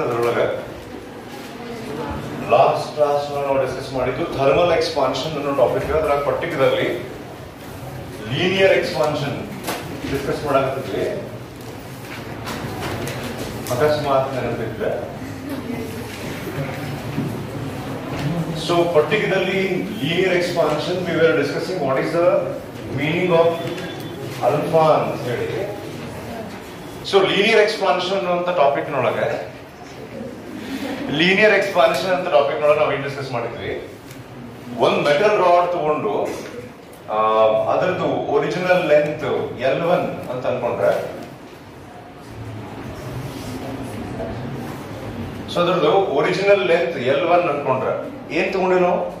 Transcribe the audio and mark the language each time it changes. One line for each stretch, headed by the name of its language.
Kannada: ಅದರೊಳಗೆ last class ನಾವು discuss ಮಾಡಿದ್ದು ಥರ್ಮಲ್ ಎಕ್ಸ್ಪಾನ್ಷನ್ ಅನ್ನೋ ಟಾಪಿಕ್. ಅದರ ಪರ್ಟಿಕ್ಯುಲರ್ಲಿ ಲೀನಿಯರ್ ಎಕ್ಸ್ಪಾನ್ಷನ್ ಡಿಸ್ಕಸ್ ಮಾಡಾಕತ್ತಿದ್ವಿ. ಅಕಸ್ಮಾತ್ ನೆನಪಿದ್ರೆ
English: so particularly in linear expansion we were discussing what is the meaning of alpha
Kannada: ಅಂತ ಹೇಳಿ.
English: So linear expansion
Kannada: ಅಂತ ಟಾಪಿಕ್ ನೊಳಗೆ ಲೀನಿಯರ್ ಎಕ್ಸ್ಪಾನ್ಷನ್ ಅಂತ ಟಾಪಿಕ್ ನೊಳಗೆ ನಾವು ಏನು ಡಿಸ್ಕಸ್ ಮಾಡಿದ್ವಿ, ಒಂದು ಮೆಟಲ್ ರಾಡ್ ತಗೊಂಡು ಅದರದ್ದು ಒರಿಜಿನಲ್ ಲೆಂತ್ L1 ಅಂತ ಅನ್ಕೊಂಡ್ರೆ, ಸೊ ಅದ್ರದ್ದು ಒರಿಜಿನಲ್ ಲೆಂತ್ L1 ಅನ್ಕೊಂಡ್ರೆ ಏನ್ ತಗೊಂಡಿವಿ ನಾವು?